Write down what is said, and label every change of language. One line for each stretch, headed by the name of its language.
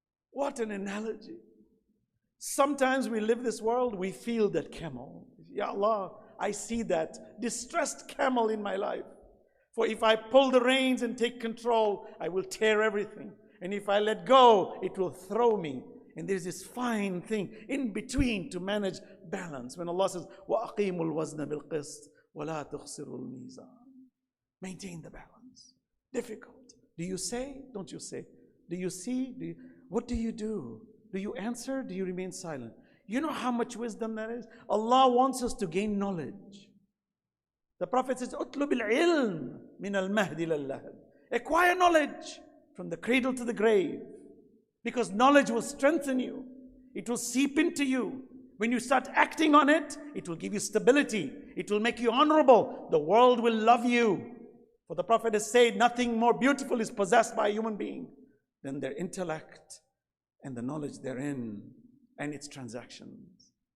English: What an analogy. Sometimes we live this world, we feel that camel. Ya Allah, I see that distressed camel in my life. For if I pull the reins and take control, I will tear everything. And if I let go, it will throw me. And there's this fine thing in between to manage balance. When Allah says,
Arabic: وَأَقِيمُوا الْوَزْنَ بِالْقِسْطِ وَلَا تُخْسِرُوا الْمِيزَانَ.
English: Maintain the balance. Difficult. Do you say? Don't you say? Do you see? What do you do? Do you answer? Do you remain silent? You know how much wisdom that is? Allah wants us to gain knowledge. The Prophet says,
Arabic: اُطْلُبِ الْعِلْمِ مِنَ الْمَهْدِ لَلَّهَدِ.
English: Acquire knowledge from the cradle to the grave. Because knowledge will strengthen you. It will seep into you. When you start acting on it, it will give you stability. It will make you honorable. The world will love you. For the Prophet has said, nothing more beautiful is possessed by a human being than their intellect and the knowledge therein and its transactions.